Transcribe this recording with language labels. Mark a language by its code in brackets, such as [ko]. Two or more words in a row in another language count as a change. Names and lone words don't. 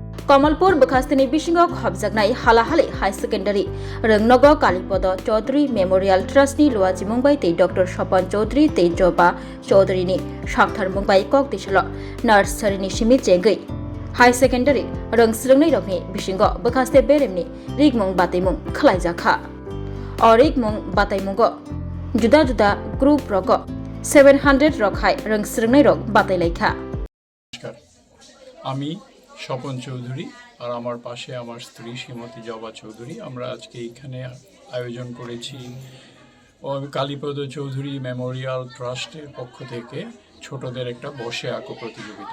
[trk] कमलपुर बखास्तिनि बिसिङाव हाबजागनाय हालाहाले [en] higher secondary [trk] रोंनग कालीपद चौधरी मेमोरियल ट्रस्टनि लुवाजि मुंबाई तै डॉक्टर सपन चौधरी तै जबा चौधरीनि साक्थार मुंबाई कक दिसल नार्सारिनि सिमि जेंगै [en] higher secondary [trk] रोंस्रोंनै रंनि बिसिङाव बखास्ते बेरेमनि रिगमुं बातैमुं खलायजाखा और रिगमुं बातैमुंगो जुदा जुदा ग्रुप रग 700 रखाय रोंस्रोंनै रग बातैलायखा। [bn] আমি স্বপন চৌধুরী আর আমার পাশে আমার স্ত্রী শ্রীমতী জবা চৌধুরী। আমরা আজকে এখানে আয়োজন করেছি কালীপদ চৌধুরী মেমোরিয়াল ট্রাস্টের পক্ষ থেকে ছোটদের একটা বসে আঁকো প্রতিযোগিতা।